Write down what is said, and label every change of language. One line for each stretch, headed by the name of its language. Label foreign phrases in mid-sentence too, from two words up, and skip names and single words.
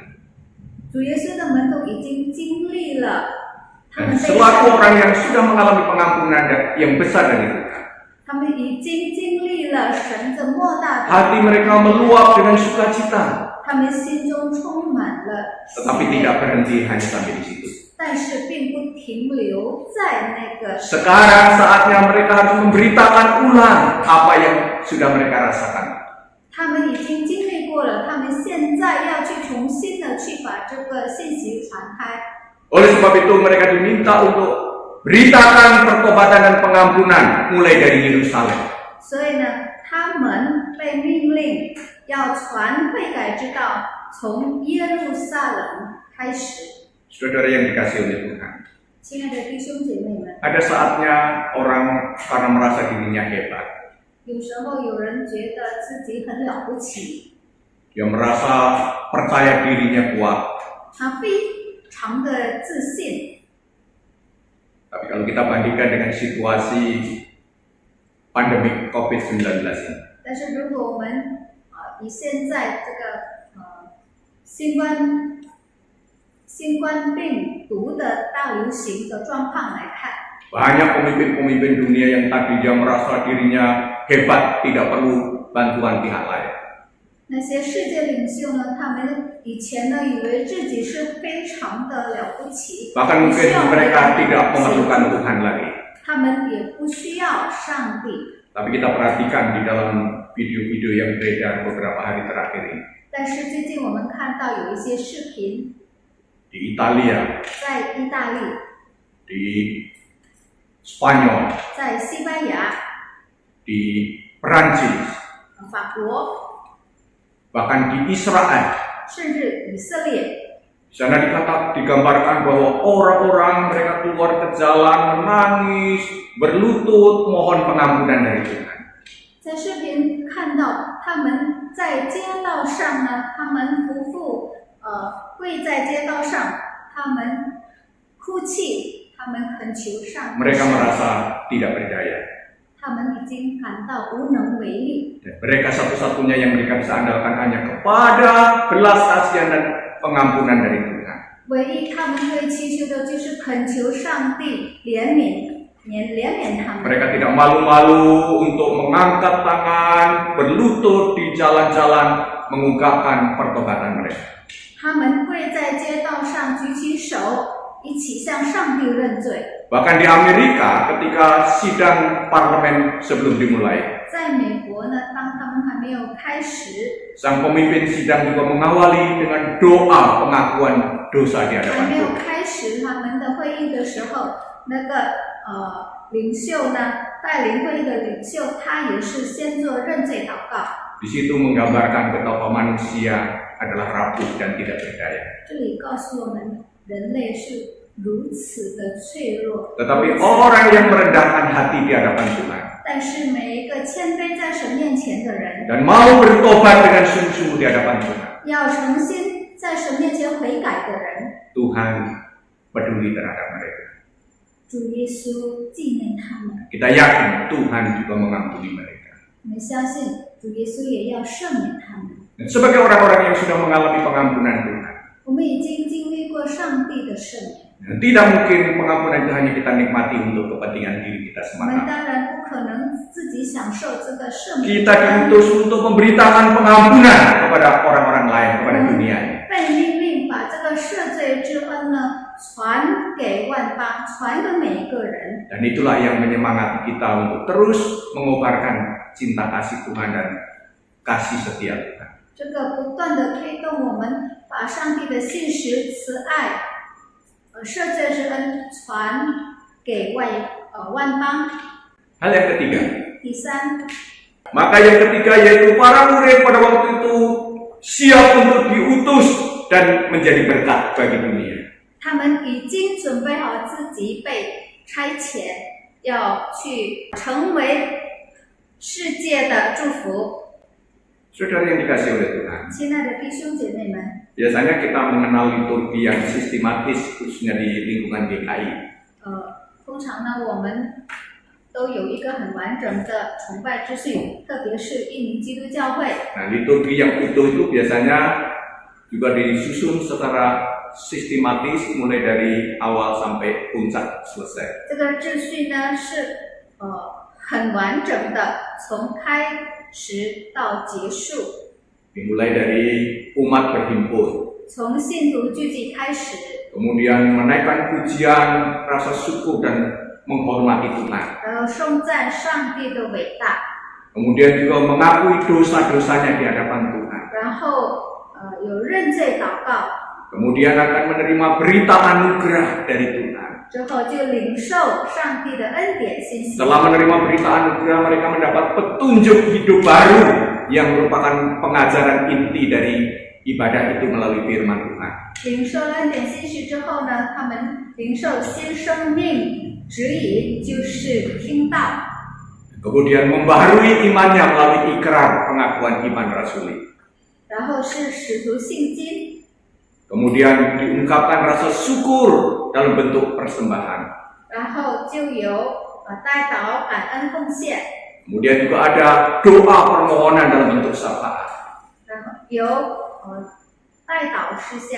Chinese: 主耶稣的门徒已经经历了他
Indonesian: Dan
Chinese: 们被
Indonesian: selaku
Chinese: 赦
Indonesian: orang yang sudah mengalami pengampunan yang besar dari Tuhan,
Chinese: 他们已经经历了神的莫大的，
Indonesian: hati mereka meluap dengan sukacita,
Chinese: 他们心中充满了喜
Indonesian: tetapi
Chinese: 悦
Indonesian: tidak berhenti hanya sampai di situ.
Chinese: 但是并不停留在那个。
Indonesian: Sekarang saatnya mereka harus memberitakan ulang apa yang sudah mereka rasakan.
Chinese: 他们已经经历过了，他们现在要去重新的去把这个信息传开。
Indonesian: Oleh sebab itu mereka diminta untuk beritakan pertobatan dan pengampunan mulai dari Yerusalem.
Chinese: 所以呢，他们被命令要传悔改之道，从耶路撒冷开始。
Indonesian: Saudara yang dikasihi oleh Tuhan,
Chinese: 亲爱的弟兄姐妹们，
Indonesian: ada saatnya orang karena merasa dirinya hebat,
Chinese: 有时候有人觉得自己很了不起，
Indonesian: dia merasa percaya dirinya kuat.
Chinese: 他非常的自信。
Indonesian: Tapi kalau kita bandingkan dengan situasi pandemi COVID-19 ini,
Chinese: 但是如果我们以现在这个新冠病毒的大流行的状况来看，
Indonesian: banyak pemimpin-pemimpin dunia yang tadi dia merasa dirinya hebat, tidak perlu bantuan pihak lain.
Chinese: 那些世界领袖呢，他们以前呢以为自己是非常的了不起，
Indonesian: Bahkan
Chinese: 不需
Indonesian: mungkin
Chinese: 要别
Indonesian: mereka
Chinese: 人
Indonesian: tidak
Chinese: 协
Indonesian: memerlukan
Chinese: 助，
Indonesian: Tuhan lagi.
Chinese: 他们也不需要上帝。
Indonesian: Tapi kita perhatikan di dalam video-video yang beredar beberapa hari terakhir ini.
Chinese: 但是最近我们看到有一些视频，
Indonesian: Di Italia,
Chinese: 在意大利、
Indonesian: di Spanyol,
Chinese: 在西班牙、
Indonesian: di Perancis,
Chinese: 法国，
Indonesian: bahkan di Israel.
Chinese: 甚至以色列。
Indonesian: Di sana digambarkan bahwa orang-orang mereka keluar ke jalan menangis, berlutut, mohon pengampunan dari Tuhan.
Chinese: 在视频看到他们在街道上呢，他们夫妇跪在街道上，他们哭泣，他们恳求上帝。
Indonesian: Mereka merasa tidak berdaya.
Chinese: 他们已经感到无能为力。
Indonesian: Dan mereka satu-satunya yang mereka bisa andalkan hanya kepada belas kasihan dan pengampunan dari Tuhan.
Chinese: 唯一他们可以祈求的就是恳求上帝怜悯他们。
Indonesian: Mereka tidak malu-malu untuk mengangkat tangan, berlutut di jalan-jalan, mengungkapkan pertobatan mereka.
Chinese: 他们跪在街道上举起手，一起向上帝认罪。
Indonesian: Bahkan di Amerika ketika sidang parlemen sebelum dimulai,
Chinese: 在美国呢，当他们还没有开始，
Indonesian: sang pemimpin sidang juga mengawali dengan doa pengakuan dosa di
Chinese: 还
Indonesian: hadapan
Chinese: 没有
Indonesian: Tuhan.
Chinese: 开始他们的会议的时候，那个领袖呢，带领会议的领袖，他也是先做认罪祷告。
Indonesian: Di situ menggambarkan betapa manusia adalah rapuh dan tidak berdaya.
Chinese: 这里告诉我们，人类是如此的脆弱。
Indonesian: Tetapi orang yang merendahkan hati di hadapan Tuhan
Chinese: 但是每一个谦卑在神面前的人，
Indonesian: dan mau bertobat dengan sungguh-sungguh di hadapan Tuhan,
Chinese: 要诚心在神面前悔改的人，
Indonesian: Tuhan peduli terhadap mereka.
Chinese: 主耶稣纪念他们。
Indonesian: Kita yakin Tuhan juga mengampuni mereka.
Chinese: 我们相信主耶稣也要赦免他们。
Indonesian: Dan sebagai orang-orang yang sudah mengalami pengampunan Tuhan,
Chinese: 我们已经经历过上帝的赦免，
Indonesian: dan tidak mungkin pengampunan itu hanya kita nikmati untuk kepentingan diri kita
Chinese: 我们
Indonesian: semata.
Chinese: 当然不可能自己享受这个赦免。
Indonesian: Kita diutus untuk memberitakan pengampunan kepada orang-orang lain, kepada dunia ini.
Chinese: 被命令把这个赦罪之恩呢传给万邦，传给每一个人。
Indonesian: Dan itulah yang menyemangati kita untuk terus mengobarkan cinta kasih Tuhan dan kasih setia Tuhan.
Chinese: 这个不断的推动我们把上帝的信实、慈爱、赦罪之恩传给万邦。
Indonesian: Hal yang ketiga,
Chinese: 第三，
Indonesian: maka yang ketiga yaitu para murid pada waktu itu siap untuk diutus dan menjadi berkat bagi dunia.
Chinese: 他们已经准备好自己被差遣，要去成为世界的祝福。
Indonesian: Saudara yang dikasihi oleh Tuhan,
Chinese: 亲爱的弟兄姐妹们，
Indonesian: biasanya kita mengenal liturgi yang sistematis khususnya di lingkungan GKI.
Chinese: 通常呢，我们都有一个很完整的崇拜秩序，特别是印尼基督教会。
Indonesian: Nah, liturgi yang utuh itu biasanya juga disusun secara sistematis mulai dari awal sampai puncak selesai.
Chinese: 这个秩序呢是很完整的，从开始到结束，
Indonesian: Dimulai dari umat berhimpun,
Chinese: 从信徒聚集开始，
Indonesian: kemudian menaikkan pujian, rasa syukur dan menghormati Tuhan.
Chinese: 然后颂赞上帝的伟大，
Indonesian: Kemudian juga mengakui dosa-dosanya di hadapan Tuhan.
Chinese: 然后有认罪祷告，
Indonesian: Kemudian akan menerima berita anugerah dari Tuhan.
Chinese: 之后就领受上帝的恩典信息。
Indonesian: Setelah menerima berita anugerah, mereka mendapat petunjuk hidup baru yang merupakan pengajaran inti dari ibadah itu melalui firman Tuhan.
Chinese: 领受了恩典信息之后呢，他们领受新生命指引，就是听道，
Indonesian: Kemudian membaharui imannya melalui ikrar pengakuan iman rasuli.
Chinese: 然后是使徒信经，
Indonesian: Kemudian diungkapkan rasa syukur dalam bentuk persembahan.
Chinese: 然后就有代祷、感恩奉献，
Indonesian: Kemudian juga ada doa permohonan dalam bentuk syafaat.
Chinese: 然后有代祷事项，